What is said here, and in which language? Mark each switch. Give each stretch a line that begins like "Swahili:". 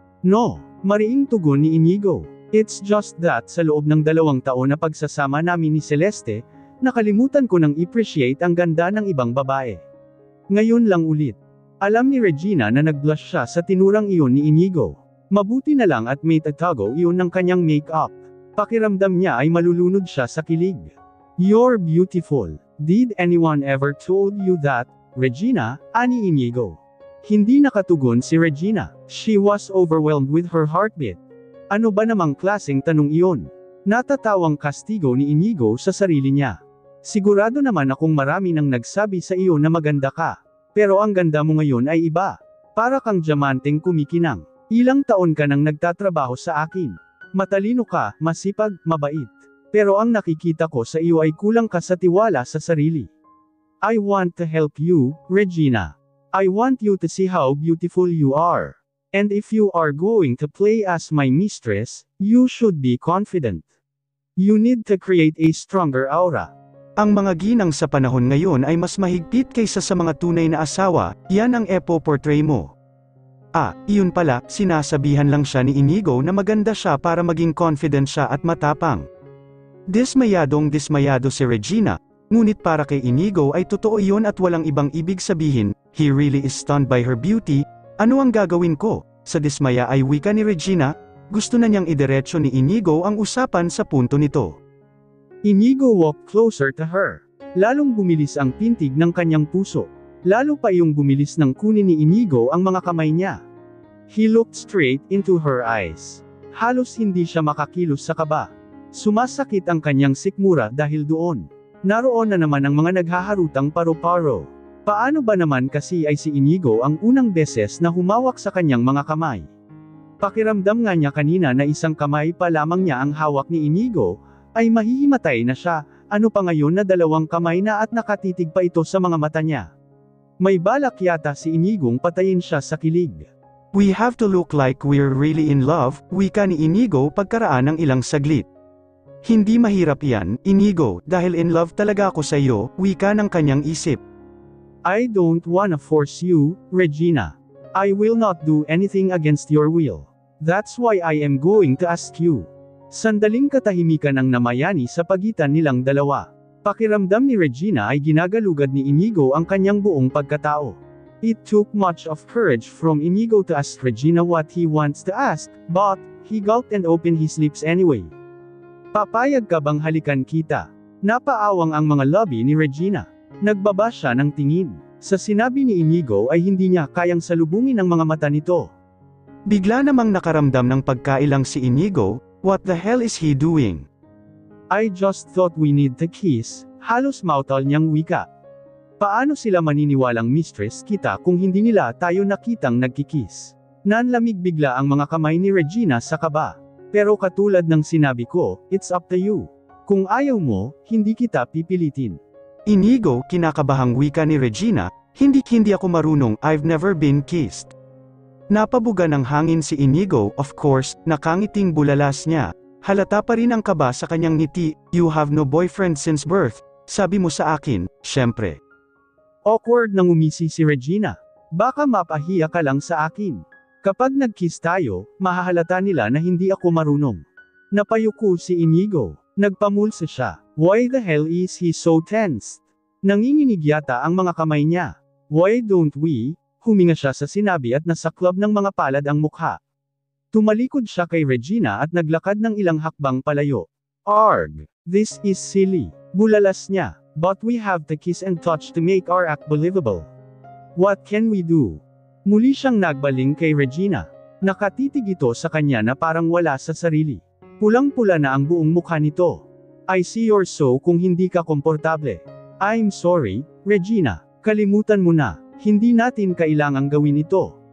Filipino: No, mariing tugon ni Inigo.
English: It's just that
Filipino: sa loob ng 2 taon na pagsasama namin ni Celeste, nakalimutan ko nang i-appreciate ang ganda ng ibang babae. Ngayon lang ulit. Alam ni Regina na nag-blush siya sa tinurang iyon ni Inigo. Mabuti na lang at may tatago iyon ng kanyang make-up. Pakiramdam niya ay malulunod siya sa kilig.
English: You're beautiful. Did anyone ever told you that, Regina?
Filipino: Ani
English: Inigo.
Filipino: Hindi nakatugon si Regina.
English: She was overwhelmed with her heartbeat.
Filipino: Ano ba namang klaseng tanong iyon? Natatawang kastigo ni Inigo sa sarili niya. Sigurado naman akong marami nang nagsabi sa iyo na maganda ka. Pero ang ganda mo ngayon ay iba. Para kang diamanteng kumikinang. Ilang taon ka nang nagtatrabaho sa akin. Matalino ka, masipag, mabait. Pero ang nakikita ko sa iyo ay kulang ka sa tiwala sa sarili.
English: I want to help you, Regina. I want you to see how beautiful you are. And if you are going to play as my mistress, you should be confident. You need to create a stronger aura.
Filipino: Ang mga ginang sa panahon ngayon ay mas mahigpit kaysa sa mga tunay na asawa, yan ang epo-portray mo. Iyon pala, sinasabihan lang siya ni Inigo na maganda siya para maging confident siya at matapang. Dismayado si Regina, ngunit para kay Inigo ay totoo iyon at walang ibang ibig sabihin,
English: he really is stunned by her beauty,
Filipino: ano ang gagawin ko? Sa dismaya ay wika ni Regina, gusto na niyang idiretso ni Inigo ang usapan sa punto nito.
English: Inigo walked closer to her.
Filipino: Lalong bumilis ang pintig ng kanyang puso. Lalo pa yung bumilis ng kunin ni Inigo ang mga kamay niya.
English: He looked straight into her eyes.
Filipino: Halos hindi siya makakilos sa kaba. Sumasakit ang kanyang sikmura dahil doon. Naroon na naman ang mga naghaharutang paro-paro. Paano ba naman kasi ay si Inigo ang unang beses na humawak sa kanyang mga kamay? Pakiramdam nga niya kanina na isang kamay pa lamang niya ang hawak ni Inigo, ay mahihimatay na siya, ano pa ngayon na dalawang kamay na at nakatitig pa ito sa mga mata niya. May balak yata si Inigong patayin siya sa kilig.
English: We have to look like we're really in love,
Filipino: wika ni Inigo pagkaraan ng ilang saglit. Hindi mahirap yan, Inigo, dahil in love talaga ako sa iyo, wika ng kanyang isip.
English: I don't wanna force you, Regina. I will not do anything against your will. That's why I am going to ask you.
Filipino: Sandaling katahimikan ang namayani sa pagitan nilang dalawa. Pakiramdam ni Regina ay ginagalugad ni Inigo ang kanyang buong pagkatao.
English: It took much of courage from Inigo to ask Regina what he wants to ask, but he gulped and opened his lips anyway.
Filipino: Papayag ka bang halikan kita? Napaawang ang mga labi ni Regina. Nagbaba siya ng tingin. Sa sinabi ni Inigo ay hindi niya kayang salubungin ang mga mata nito. Bigla namang nakaramdam ng pagkailang si Inigo.
English: What the hell is he doing? I just thought we need to kiss,
Filipino: halos mautal niyang wika. Paano sila maniniwalang mistress kita kung hindi nila tayo nakitang nagkikiss? Nanlamig bigla ang mga kamay ni Regina sa kaba. Pero katulad ng sinabi ko,
English: it's up to you.
Filipino: Kung ayaw mo, hindi kita pipilitin. Inigo, kinakabahang wika ni Regina, hindi ako marunong,
English: I've never been kissed.
Filipino: Napabuga ng hangin si Inigo,
English: of course,
Filipino: nakangiting bulalas niya. Halata pa rin ang kaba sa kanyang ngiti,
English: you have no boyfriend since birth,
Filipino: sabi mo sa akin, syempre. Awkward nang umisi si Regina. Baka mapahiya ka lang sa akin. Kapag nag-kiss tayo, mahahalata nila na hindi ako marunong. Napayuko si Inigo. Nagpamulsa siya.
English: Why the hell is he so tense?
Filipino: Nanginginig yata ang mga kamay niya.
English: Why don't we?
Filipino: Huminga siya sa sinabi at nasaklab ng mga palad ang mukha. Tumalikod siya kay Regina at naglakad ng ilang hakbang palayo.
English: Arg! This is silly.
Filipino: Bulalas niya.
English: But we have to kiss and touch to make our act believable. What can we do?
Filipino: Muli siyang nagbaling kay Regina. Nakatitig ito sa kanya na parang wala sa sarili. Pulang-pula na ang buong mukha nito.
English: I see you're so
Filipino: kung hindi ka komportable.
English: I'm sorry, Regina.
Filipino: Kalimutan mo na. Hindi natin kailangang gawin ito.